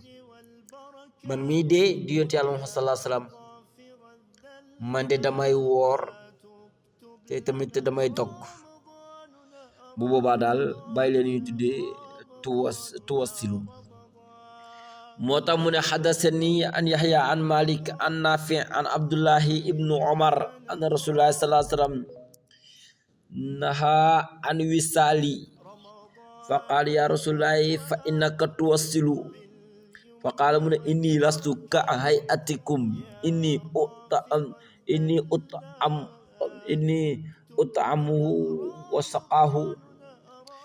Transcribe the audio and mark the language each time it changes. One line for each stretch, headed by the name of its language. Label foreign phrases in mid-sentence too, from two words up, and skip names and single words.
Wolof: man mii de di yonent yàlla Muhammad
Arabic: صلى الله عليه وسلم,
Wolof: man de damay woor te tamit damay dog. bu boobaa daal bàyyi leen ñu tuddee tuwasilu. moo tax mu ne
Arabic: حدثني عن يحيى عن مالك عن نافع عن عبد الله بن عمر عن رسول الله صلى الله عليه وسلم نهى عن الوصال فقال يا رسول الله فإنك تواصل فقال
Wolof: mu ne
Arabic: إني لست كهيئتكم إني أطعمه وسقاه